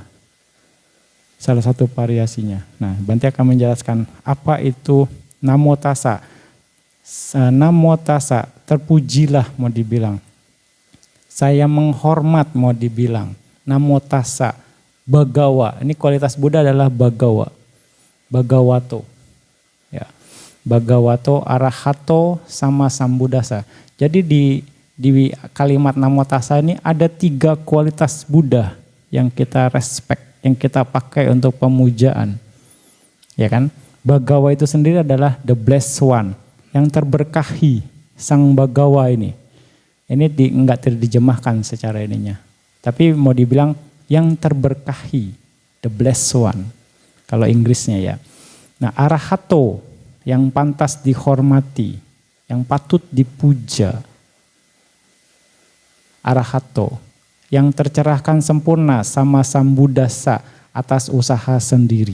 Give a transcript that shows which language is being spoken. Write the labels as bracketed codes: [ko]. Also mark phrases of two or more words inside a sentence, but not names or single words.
[id] Salah satu variasinya. Nah, Bante akan menjelaskan apa itu Namo Tassa. [pi] Namo Tassa, [id] terpujilah mau dibilang. Saya menghormat mau dibilang. [pi] Namo Tassa, [id] Bhagawa. Ini kualitas Buddha adalah Bhagawa. Bhagavato. Ya. [pi] Bhagavato, Arahato, sama Sambuddhassa. [id] Jadi di kalimat Namo Tassa ini ada 3 kualitas Buddha yang kita respect, yang kita pakai untuk pemujaan. Ya kan? Bhagawa itu sendiri adalah [en] the blessed one, [id] yang terberkahi, sang Bhagawa ini. Ini enggak terjemahkan secara ininya. Tapi mau dibilang yang terberkahi, [en] the blessed one. [id] Kalau Inggrisnya ya. Nah, Arahato, yang pantas dihormati, yang patut dipuja. Arahato, yang tercerahkan sempurna, [pi] sama Sambuddhassa, [id] atas usaha sendiri.